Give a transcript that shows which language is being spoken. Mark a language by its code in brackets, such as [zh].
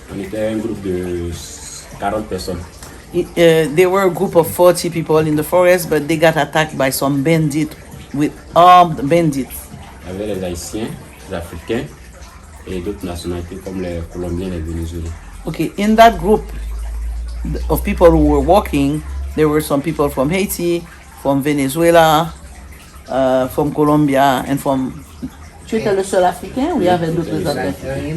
[fr] On était un groupe de 40 personnes. [en] They were a group of 40 people in the forest, but they got attacked by some bandits with armed bandits. [fr] Il y avait les Haïtiens, les Africains et d'autres nationalités comme les Colombiens et les Vénézuéliens. [en] Okay, in that group of people who were walking, there were some people from Haiti, from Venezuela, from Colombia, and from... [fr] Tu étais le seul Africain ou il y avait d'autres Africains?